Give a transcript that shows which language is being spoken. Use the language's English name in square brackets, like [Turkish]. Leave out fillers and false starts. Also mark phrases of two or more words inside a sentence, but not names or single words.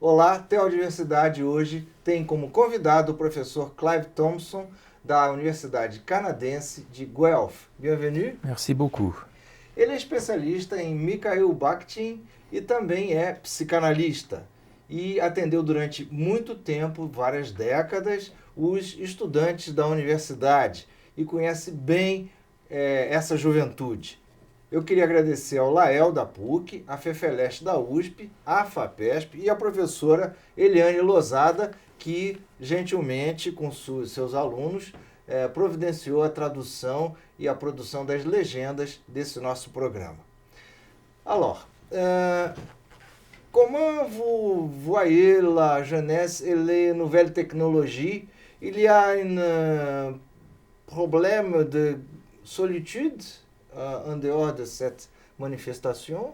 [Portuguese] Olá, Teo Universidade hoje tem como convidado o professor Clive Thompson, da Universidade Canadense de Guelph. [French] Bienvenue. Merci beaucoup. [Portuguese] Ele é especialista em Mikhail Bakhtin e também é psicanalista. E atendeu durante muito tempo, várias décadas, os estudantes da universidade e conhece bem essa juventude. Eu queria agradecer ao Lael da PUC, a Fefeleste da USP, a FAPESP e a professora Eliane Lozada, que gentilmente, com seus alunos, providenciou a tradução e a produção das legendas desse nosso programa. [French] Alors, comment vous voyez la jeunesse et les nouvelles technologies? Il y a un problème de solitude en dehors de cette manifestation?